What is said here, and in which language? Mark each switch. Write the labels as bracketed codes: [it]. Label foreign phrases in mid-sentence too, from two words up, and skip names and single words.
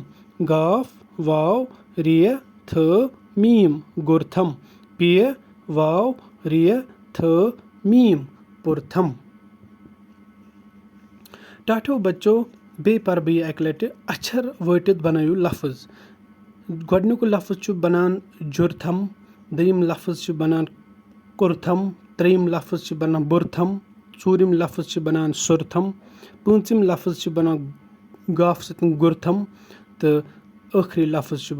[ks] गाफ, वाव, रे, थ, मीम गुर्थम। पे, वाव, रे, थ, मीम पुर्थम। टाठो बच्चो बे पर बे अकि लटि अक्षर वटित बनैयो लफ्ज गोडनिक लफ्ज छु बनान जुरथम दोयिम लफ्ज छु बनान कुरथम त्रेयिम लफ्ज छु बनान बुरथम ژوٗرِم लफ्ظ چھِ بَنان سُرتھم پوٗنٛژِم لفظ چھِ بَنان گاف سۭتۍ گُرتھم تہٕ ٲخری لفظ چھُ